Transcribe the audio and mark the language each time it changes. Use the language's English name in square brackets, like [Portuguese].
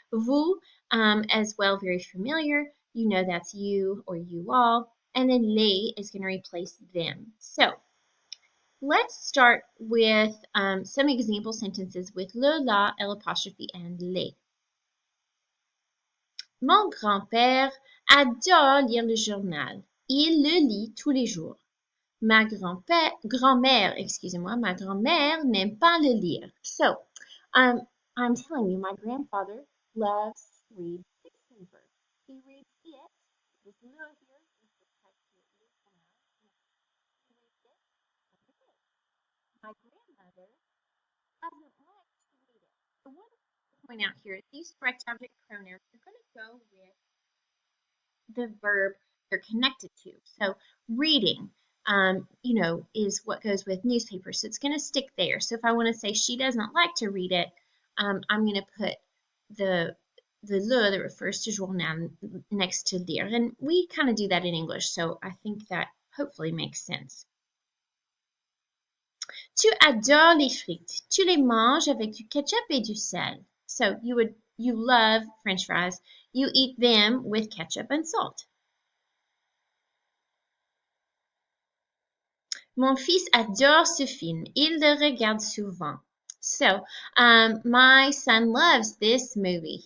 [English] Vous, as well, very familiar. You know that's you or you all. And then les is going to replace them. So let's start with some example sentences with le, la, l'apostrophe, and les. [French] Mon grand-père adore lire le journal. Il le lit tous les jours. Ma grand-mère, excusez-moi, ma grand-mère n'aime pas le lire. [English] So, I'm telling you, my grandfather loves to read fiction verbs. He reads it, this le here is the text that you pronounce. He reads it every day. My grandmother doesn't like to read it. So what I want to point out here is these direct object pronouns are going to go with the verb they're connected to. So reading, is what goes with newspapers. So it's going to stick there. So if I want to say she doesn't like to read it, I'm going to put the le that refers to journal next to lire. And we kind of do that in English. So I think that hopefully makes sense. [French] Tu adores les frites. Tu les manges avec du ketchup et du sel. [English] So you love French fries. You eat them with ketchup and salt. [French] Mon fils adore ce film. Il le regarde souvent. [English] So, my son loves this movie.